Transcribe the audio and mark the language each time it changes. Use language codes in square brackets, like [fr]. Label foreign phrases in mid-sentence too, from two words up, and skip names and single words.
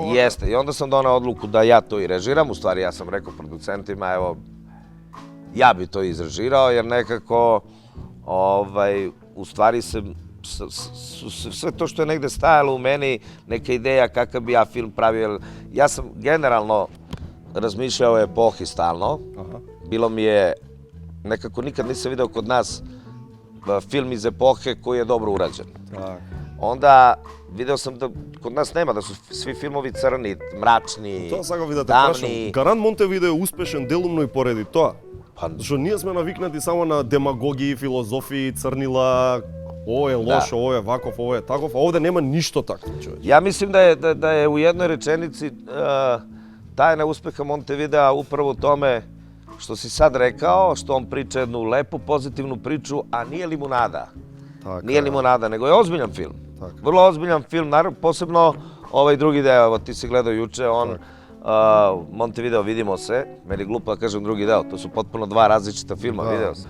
[sr] Jeste, i onda sam donao odluku da ja to i režiram, u stvari ja sam rekao producentima, evo, ja bi to izrežirao, jer nekako, u stvari sve to što je negde stajalo u meni, neka ideja kakav bi ja film pravio, ja sam generalno razmišljao o epohi stalno, bilo mi je, nekako nikad nisam video kod nas film iz epohe koji je dobro urađen. Onda video sam da kod nas nema, da su svi filmovi crni, mračni, [mk] Тоа сакав да те прашам. [sr] tamni. [mk] Гарант Монтевидео е успешен делумно и поради тоа. Зашто ние сме навикнати само на демагогии, филозофии, црнила, ово е лошо, ово е ваков, ово е таков, а овде нема ништо такво, човече. [sr] Ja mislim da je u jednoj rečenici tajna uspeha Montevidea upravo u tome što si sad rekao, što on priča jednu lepu, pozitivnu priču, a nije limunada. Nije limunada, nego je ozbiljan film. Vrlo ozbiljan film, posebno ovaj drugi deo, evo ti si gledao juče, Montevideo vidimo se, meni je glupo da kažem drugi deo, to su potpuno dva različita filma, video se.